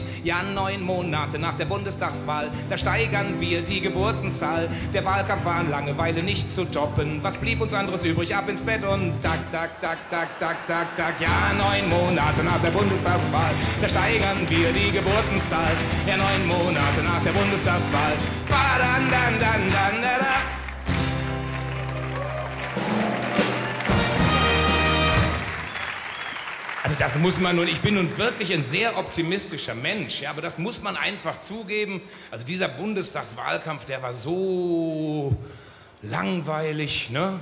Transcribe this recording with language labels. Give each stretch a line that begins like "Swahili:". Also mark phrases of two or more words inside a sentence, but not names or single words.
German: Ja, 9 Monate nach der Bundestagswahl, da steigern wir die Geburtenzahl. Der Wahlkampf war an Langeweile nicht zu toppen. Was blieb uns anderes übrig? Ab ins Bett und tak, tak, tak, tak, tak, tak, tak. Ja, 9 Monate nach der Bundestagswahl, da steigern wir die Geburtenzahl. Ja, 9 Monate nach der Bundestagswahl. Ba-dan, dan, dan, dan, da, da. Also das muss man nun, ich bin nun wirklich ein sehr optimistischer Mensch, ja, aber das muss man einfach zugeben. Also dieser Bundestagswahlkampf, der war so langweilig, ne?